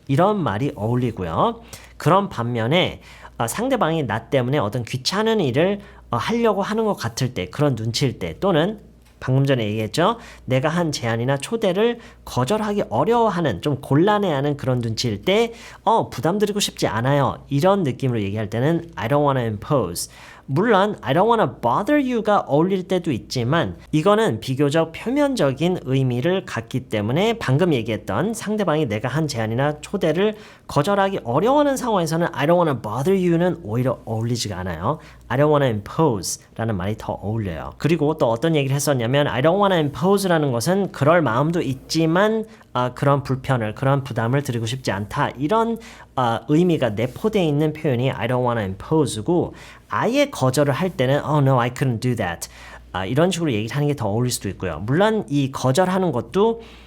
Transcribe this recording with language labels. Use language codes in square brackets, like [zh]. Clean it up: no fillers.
[ko] 이런 말이 어울리고요. 그런 반면에 상대방이 나 때문에 어떤 귀찮은 일을 하려고 하는 것 같을 때 그런 눈치일 때 또는 방금 전에 얘기했죠. 내가 한 제안이나 초대를 거절하기 어려워하는 좀 곤란해하는 그런 눈치일 때 부담드리고 싶지 않아요. 이런 느낌으로 얘기할 때는 [en] I don't want to impose. [ko] 물론 [en] I don't want to bother you [ko] 가 어울릴 때도 있지만 이거는 비교적 표면적인 의미를 갖기 때문에 방금 얘기했던 상대방이 내가 한 제안이나 초대를 거절하기 어려워하는 상황에서는 I don't want to bother you는 오히려 어울리지가 않아요. [en] I don't want to impose [ko] 라는 말이 더 어울려요. 그리고 또 어떤 얘기를 했었냐면 [en] I don't want to impose [ko] 라는 것은 그럴 마음도 있지만 그런 불편을, 그런 부담을 드리고 싶지 않다. 이런 의미가 내포되어 있는 표현이 [en] I don't want to impose [ko] 고 아예 거절을 할 때는 [en] Oh no, I couldn't do that. [ko] 이런 식으로 얘기를 하는 게 더 어울릴 수도 있고요. 물론 이 거절하는 것도